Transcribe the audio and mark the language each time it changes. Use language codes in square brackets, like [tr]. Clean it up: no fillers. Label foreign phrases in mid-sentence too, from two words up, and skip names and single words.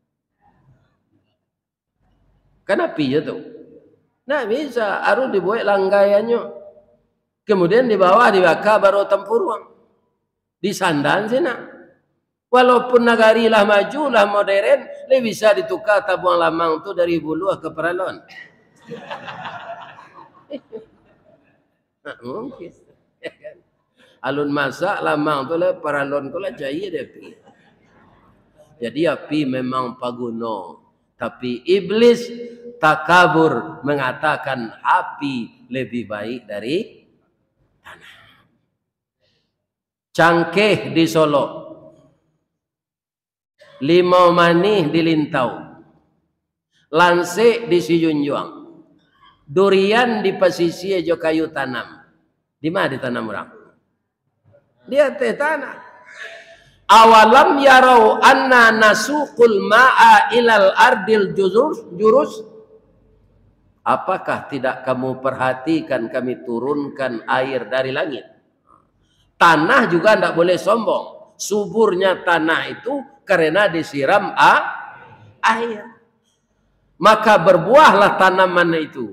[id] Kenapa ya tu? Nah bisa, harus dibuat langgaiannya. Kemudian di bawah dibakar baru tempurung. Di sandan sih nak. Walaupun negari lah maju lah modern, lebih bisa ditukar tabung lamang tu dari bulu ke peralon. Mungkin. [min] Alun masak lamang tu lah peralon tu lah cair dia pi. [id] Jadi api memang paguna. Tapi iblis takabur mengatakan api lebih baik dari tanah. [min] Cangkeh di Solo, limau manih di Lintau, lansik di Sijunjuang, durian di pesisir jo kayu tanam. [id] Di mana ditanam orang? Di atas tanah. [ar] أولم يروا أنا نسوق الماء إلى الأرض الجرز. [id] Apakah tidak kamu perhatikan kami turunkan air dari langit? Tanah juga tidak boleh sombong. Suburnya tanah itu karena disiram air. Maka berbuahlah tanaman itu.